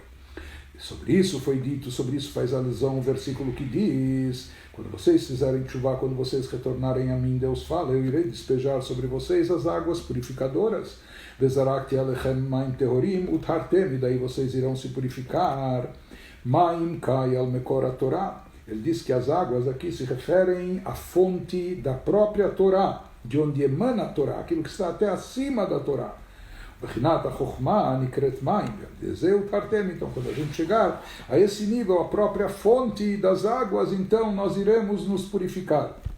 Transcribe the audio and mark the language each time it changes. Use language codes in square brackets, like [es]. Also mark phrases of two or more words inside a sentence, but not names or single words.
[pt] E sobre isso foi dito, sobre isso faz alusão o versículo que diz: quando vocês fizerem chuvá, quando vocês retornarem a mim, Deus fala, eu irei despejar sobre vocês as águas purificadoras. E daí vocês irão se purificar. [he] מים קאי על מקור תורה. [pt] Ele diz que as águas aqui se referem à fonte da própria Torá, de onde emana a Torá, aquilo que está até acima da Torá. Então, quando a gente chegar a esse nível, a própria fonte das águas, então nós iremos nos purificar.